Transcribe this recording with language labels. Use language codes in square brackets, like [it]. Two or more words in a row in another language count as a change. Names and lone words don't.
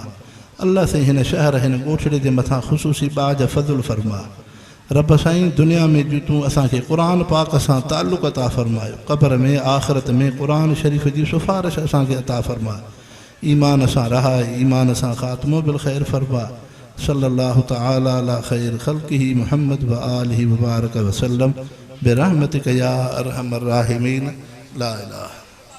[sd] अल्लाह साईं हिन शहर हिन ॻोठड़े जे मथां ख़ुशूसी बाज फ़ज़ुल फ़रमा। रब साईं दुनिया में जूं तूं असांखे क़ुर पाक सां ताल्लुक़ अता फ़रमायो, क़ब्र में आख़िरत में क़ुर शरीफ़ जी सिफ़ारिश असांखे अता फ़रमा। ईमान सां रहाए, ईमान सां ख़ात्मो [ar] بالخير [sd] फ़रमा। [ar] صلى الله تعالى على خير خلقه محمد و آله و بارك وسلم برحمتك يا أرحم الراحمين. لا إله